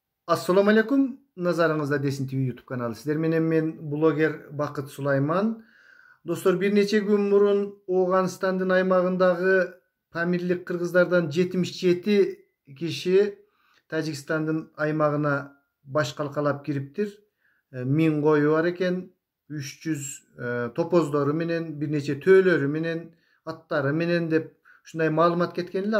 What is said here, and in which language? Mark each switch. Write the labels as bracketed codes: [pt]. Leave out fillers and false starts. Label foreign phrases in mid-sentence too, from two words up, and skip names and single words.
[ar] السلام عليكم. [ky] Nazarыңызda Desin TV YouTube kanalı. Sizler менен мен блогер Бакыт Сулайман. Достор, bir нече күн мурун Оғанстандын аймагындагы Памирлик кыргыздардан 77 киши Тажикстандын аймагына баш калкалап кириптир. 1000 кою бар экен, 300 топоздору менен, bir нече төөлөрү менен, аттары менен деп ушундай маалымат кеткен эле.